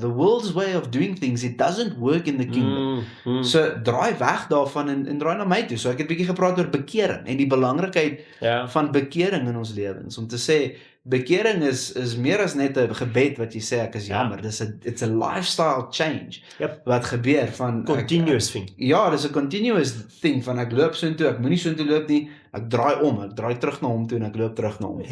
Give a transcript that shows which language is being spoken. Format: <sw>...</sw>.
<en>The world's way of doing things, it doesn't work in the kingdom.</en> <af>So, draai weg daarvan en draai na my toe. So, ek het 'n bietjie gepraat oor bekering en die belangrikheid van bekering in ons lewens. Om te sê, bekering is meer as net 'n gebed wat jy sê, ek is jammer.</af> <en>It's a lifestyle change</en> <af>wat gebeur van</af> <en>continuous thing.</en> <af>Ja, dis 'n continuous thing van ek loop soontoe, ek moenie soontoe loop nie, ek draai om, ek draai terug na hom toe en ek loop terug na hom.</af>